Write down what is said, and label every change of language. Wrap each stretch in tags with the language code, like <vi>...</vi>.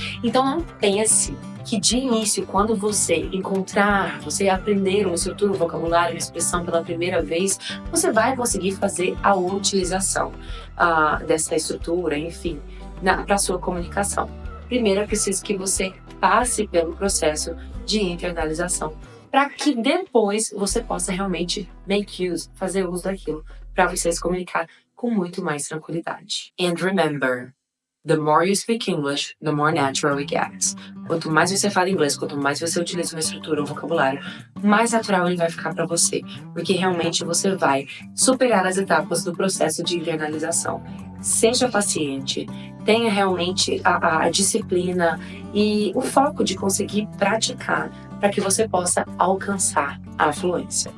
<pt>Então, não pense que de início, quando você aprender uma estrutura, um vocabulário, uma expressão pela primeira vez, você vai conseguir fazer a utilização dessa estrutura, enfim, para a sua comunicação. Primeiro, é preciso que você passe pelo processo de internalização, para que depois você possa realmente fazer uso daquilo, para você se comunicar com muito mais tranquilidade.</pt> <en>And remember, the more you speak English, the more natural it gets.</en> <pt>Quanto mais você fala inglês, quanto mais você utiliza uma estrutura, um vocabulário, mais natural ele vai ficar para você, porque realmente você vai superar as etapas do processo de internalização. Seja paciente, tenha realmente a disciplina e o foco de conseguir praticar para que você possa alcançar a fluência.</pt>